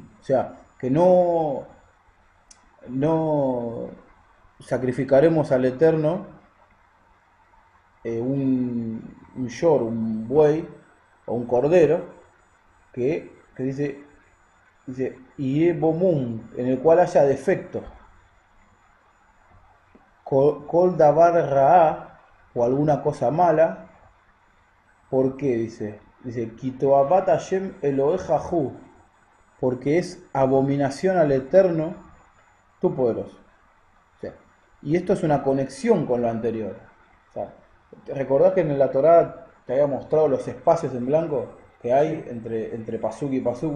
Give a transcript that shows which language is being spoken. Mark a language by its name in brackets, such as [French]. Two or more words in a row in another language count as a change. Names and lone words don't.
[Spanish] O sea, que no sacrificaremos al Eterno un shor, un buey o un cordero que dice [Hebrew] יהיה בו מום, [Spanish] en el cual haya defecto. [Hebrew] כל דבר רע, [Spanish] o alguna cosa mala. ¿Por qué? Dice [Hebrew] כי תועבת השם אלוהיך הוא, [Spanish] porque es abominación al Eterno, tu poderoso. O sea, y esto es una conexión con lo anterior. O sea, ¿te recordás que en la Torá te había mostrado los espacios en blanco que hay entre pasuk y pasuk?